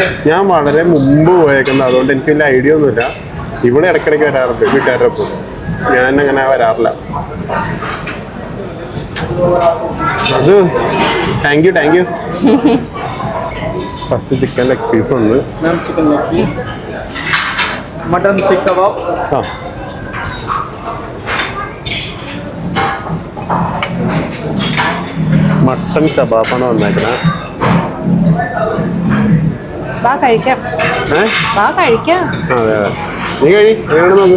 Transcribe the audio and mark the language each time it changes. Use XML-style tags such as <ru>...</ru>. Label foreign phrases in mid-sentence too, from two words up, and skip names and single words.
<ml>ഞാൻ വളരെ മുമ്പ് പോയേക്കുന്നത്, അതുകൊണ്ട് എനിക്ക് വലിയ ഐഡിയ ഒന്നുമില്ല. ഇവിടെ ഇടയ്ക്കിടയ്ക്ക് വരാറുണ്ട് വീട്ടുകാരുടെ ഒപ്പം. ഞാൻ അങ്ങനെ വരാറില്ല. അത്</ml> <en>thank you. first chicken leg piece</en> <ml>ഉണ്ട്.</ml> <en>chicken leg piece, mutton seekh kebab,</en> <ml>മട്ടൺ കബാബാണ് വന്നേക്കണേ. വാ കഴിക്കാം. അതെ നീ എങ്ങനെയാണ് നോക്ക്.</ml>